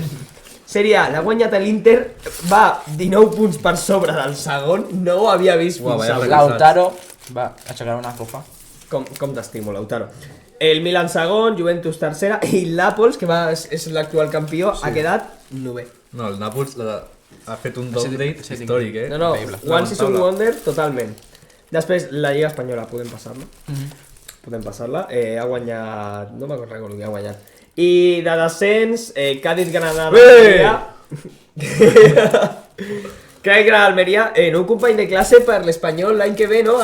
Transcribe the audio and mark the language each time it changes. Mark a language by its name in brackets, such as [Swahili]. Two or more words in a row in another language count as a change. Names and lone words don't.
[Catalan] Sèrie A, l'ha guanyat l'Inter, va 19 punts per sobre del segon, no ho havia vist fins vaya avui. Lautaro va aixecar una copa. Com t'estimo, Lautaro. El Milan segon, Juventus tercera i l'Àpols, que és l'actual campió, ha quedat 9è. No, el Nàpols ha fet un downgrade històric, eh? No, [English] one season wonder, [Catalan] totalment. Després, la Lliga Espanyola, podem passar-la. Podem passar-la. Ha guanyat... No me'n recordo qui ha guanyat. I de descens, Cádiz, Granada, Almeria. Cádiz, Granada, Almeria. Un company de classe per l'Espanyol l'any que ve, no?